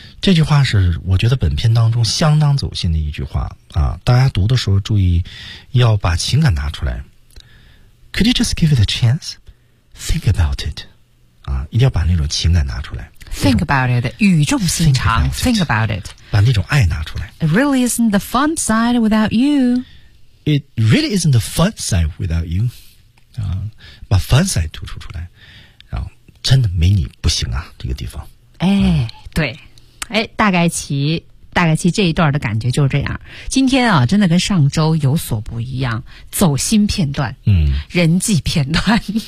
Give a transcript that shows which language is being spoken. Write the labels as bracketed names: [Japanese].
[Chinese] 这句话是我觉得本片当中相当走心的一句话啊！大家读的时候注意，要把情感拿出来。 [English] Could you just give it a chance? Think about it. [Chinese] 啊，一定要把那种情感拿出来。 [English] Think about it. [Chinese] 语重心长。 [English] Think about it. [Chinese] 把那种爱拿出来。 [English] It really isn't the fun side without you. It really isn't the fun side without you. [Chinese] 啊，把 fun side 突出出来。然后真的没你不行啊，这个地方。哎，对，哎，大概其这一段的感觉就是这样。今天啊，真的跟上周有所不一样，走心片段，嗯，人际片段。